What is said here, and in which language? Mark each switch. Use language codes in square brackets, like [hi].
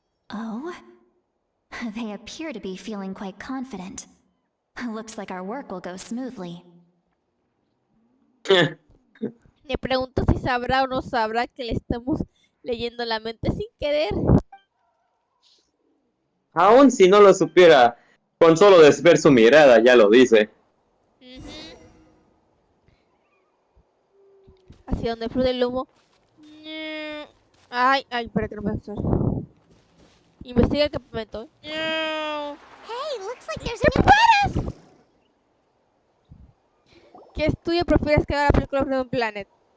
[en] Oh? They appear to be feeling quite confident. Looks like our work will go smoothly. [es] Me pregunto si sabrá o no sabrá que le estamos leyendo la mente sin querer. Aún si no lo supiera, con solo ver su mirada ya lo dice. Hacia donde fluye el humo. Ay, espera que no me va a usar. Investiga el campamento. [en] Hey, looks like there's a new [es] ¿Qué estudio prefieres que haga la película Freedom Planet?